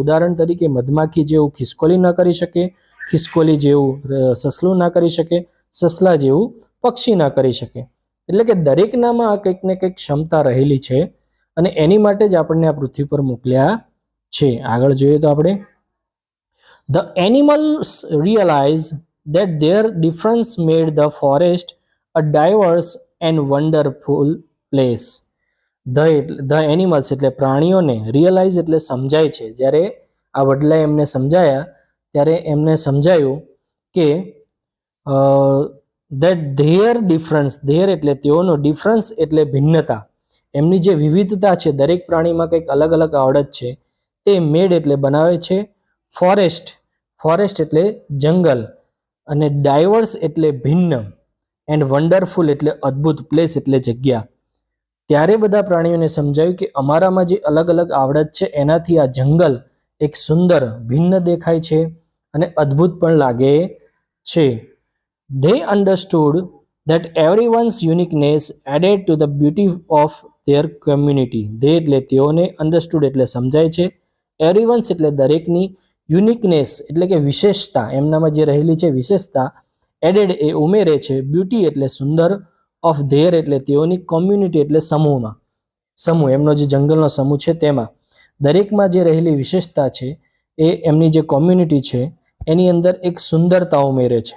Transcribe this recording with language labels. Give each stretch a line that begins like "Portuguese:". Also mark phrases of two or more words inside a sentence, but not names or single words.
Gujarati: ઉદાહરણ તરીકે મધમાખી જેવું ખિસકોલી ન કરી શકે, ખિસકોલી જેવું સસલું ના કરી શકે, સસલા જેવું પક્ષી ના કરી શકે. એટલે કે દરેકનામાં આ કંઈક ને કંઈક ક્ષમતા રહેલી છે અને એની માટે જ આપણને આ પૃથ્વી પર મોકલ્યા છે. આગળ જોઈએ તો આપણે
English: The animals realized that their difference made the forest a diverse and wonderful place. the animals
Gujarati: એટલે પ્રાણીઓને રિયલાઇઝ એટલે સમજાય છે. જ્યારે આ વડલાએ એમને સમજાયા ત્યારે એમને સમજાયું કે
English: that their difference, their
Gujarati: એટલે તેઓનો ડિફરન્સ એટલે ભિન્નતા, એમની જે વિવિધતા છે, દરેક પ્રાણીમાં કંઈક અલગ અલગ આવડત છે, તે મેડ એટલે બનાવે છે ફોરેસ્ટ એટલે જંગલ, અને ડાયવર્સ એટલે ભિન્ન,
English: and wonderful
Gujarati: એટલે અદ્ભુત, પ્લેસ એટલે જગ્યા. ત્યારે બધા પ્રાણીઓને સમજાયું કે અમારામાં જે અલગ અલગ આવડત છે એનાથી આ જંગલ એક સુંદર ભિન્ન દેખાય છે અને અદ્ભુત પણ લાગે છે.
English: They understood that everyone's uniqueness added to the beauty of their community.
Gujarati: They એટલે તેઓને, understood એટલે સમજાય છે, everyone's એટલે દરેકની, યુનિકનેસ એટલે કે વિશેષતા, એમનામાં જે રહેલી છે વિશેષતા, એડેડ એ ઉમેરે છે, બ્યુટી એટલે સુંદર,
English: of their
Gujarati: એટલે તેઓની, કોમ્યુનિટી એટલે સમૂહમાં, સમૂહ એમનો જે જંગલનો સમૂહ છે તેમાં દરેકમાં જે રહેલી વિશેષતા છે એ એમની જે કોમ્યુનિટી છે એની અંદર એક સુંદરતા ઉમેરે છે.